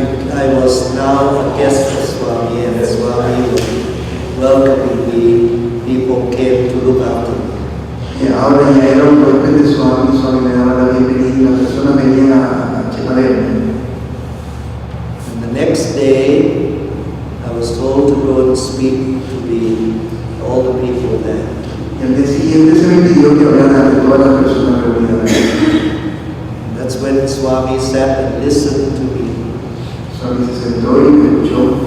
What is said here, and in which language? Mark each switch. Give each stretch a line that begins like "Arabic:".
English: I was now a guest of Swami, and Swami was welcoming me. People came to look after me.
Spanish: Y ahora ya era un huésped de Swami, Swami me daba la bienvenida y las personas venían a checarme.
English: And the next day, I was told to go and speak to all the people there.
Spanish: Y al día siguiente se me pidió que hablara ante todas las personas reunidas.
English: That's when Swami sat and listened to me.
Spanish: Swami se sentó y me escuchó.